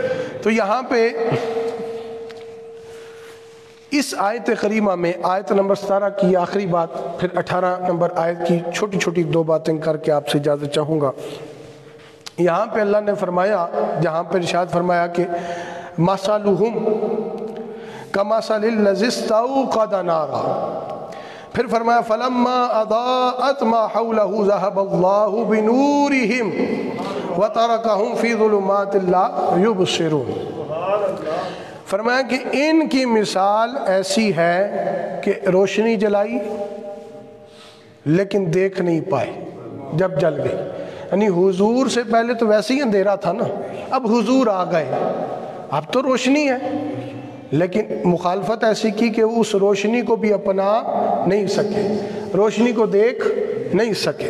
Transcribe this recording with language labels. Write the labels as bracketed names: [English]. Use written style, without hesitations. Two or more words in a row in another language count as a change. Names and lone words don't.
[Urdu] تو یہاں پہ اس آیت کریمہ میں آیت نمبر 17 کی آخری بات، پھر 18 نمبر آیت کی چھوٹی چھوٹی دو باتیں کر کے آپ سے اجازت چاہوں گا۔ یہاں پہ اللہ نے فرمایا، جہاں پہ ارشاد فرمایا کہ مَثَلُهُمْ، [Arabic] كمثل الذي استوقد نارا. [Urdu] پھر فرمایا [Arabic] فلما أضاءت ما حوله ذهب الله بنورهم وتركهم في ظلمات لا يبصرون. [Urdu] فرمایا کہ ان کی مثال ایسی ہے کہ روشنی جلائی لیکن دیکھ نہیں پائے جب جل گئی. یعنی حضور سے پہلے تو ویسے ہی اندھیرا تھا نا، اب حضور آ گئے، اب تو روشنی ہے، لیکن مخالفت ایسی کی کہ اس روشنی کو بھی اپنا نہیں سکے، روشنی کو دیکھ نہیں سکے.